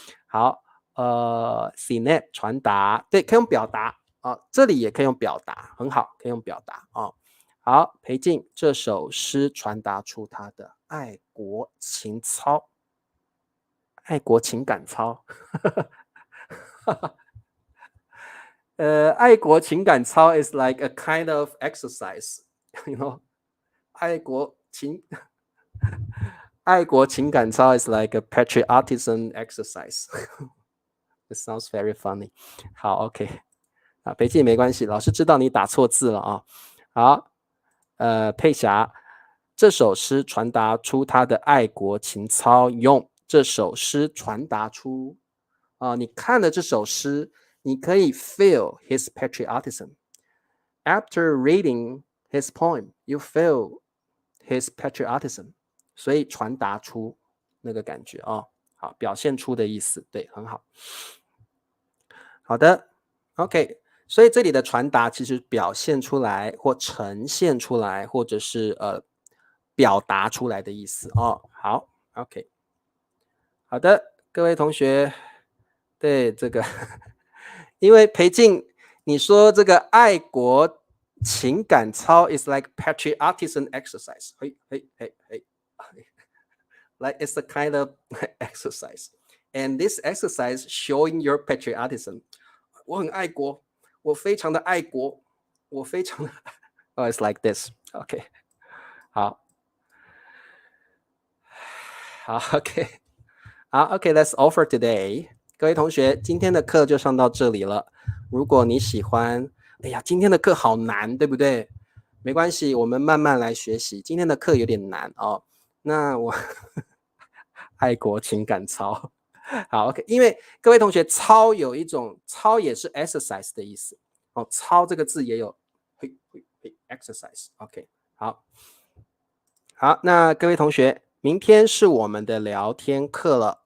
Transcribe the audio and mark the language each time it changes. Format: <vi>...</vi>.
<zh>好，cnet 传达，对，可以用表达啊，这里也可以用表达，很好，可以用表达啊。好，裴静这首诗传达出他的爱国情操，爱国情感操。</zh> <en>爱国情感操 is like a kind of exercise, you know. 爱国情爱国情感操 is like a patriotism exercise. It sounds very funny.</en> <zh>好 ，OK， 啊，裴静没关系，老师知道你打错字了啊。好，佩霞，这首诗传达出他的爱国情操，用这首诗传达出你看了这首诗，你可以</zh> <en>feel his patriotism. After reading his poem, you feel his patriotism.</en> <zh>所以传达出那个感觉哦，好，表现出的意思，对，很好。好的 ，OK， 所以这里的传达其实表现出来或呈现出来，或者是表达出来的意思哦。好 ，OK， 好的，各位同学，对这个，因为裴静你说这个爱国情感操</zh> <en>is like patriotism exercise，</en> <zh>嘿嘿嘿嘿 ，</zh> <en>like it's a kind of exercise, and this exercise showing your patriotism。</en> <zh>我很爱国，我非常的爱国，我非常的，</zh> <en>oh, it's like this. OK， 好，好 OK， 好 OK，That's all for today。</en> <zh>各位同学，今天的课就上到这里了。如果你喜欢，哎呀，今天的课好难，对不对？没关系，我们慢慢来学习。今天的课有点难哦。那我爱国情感操。好 ，OK， 因为各位同学，操有一种操也是 exercise 的意思哦，操这个字也有exercise。OK， 好，好，那各位同学，明天是我们的聊天课了。</zh>